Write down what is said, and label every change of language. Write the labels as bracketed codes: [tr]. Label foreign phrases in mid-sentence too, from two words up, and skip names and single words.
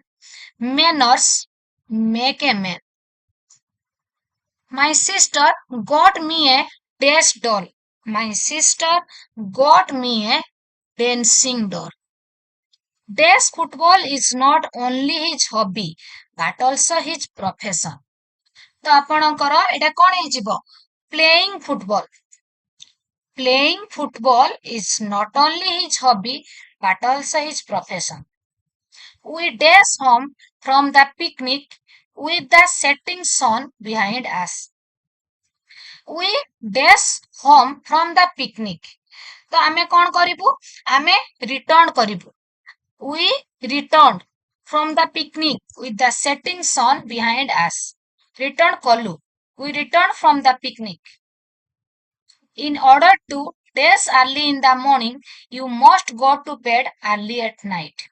[en] Manners make a man. My sister got me a dash doll. My sister got me a dancing doll. Dash football is not only his hobby but also his profession. [or] ତ ଆପଣଙ୍କର ଏଟା କଣ ହେଇଯିବ? [en] Playing football. Playing football is not only his hobby but also his profession. We dash home from the picnic with the setting sun behind us. We dash home from the picnic. [or] ତ ଆମେ କଣ କରିବୁ? ଆମେ return କରିବୁ. [en] We returned from the picnic with the setting sun behind us. [or] Return କଲୁ. [en] We returned from the picnic. In order to dash early in the morning, you must go to bed early at night.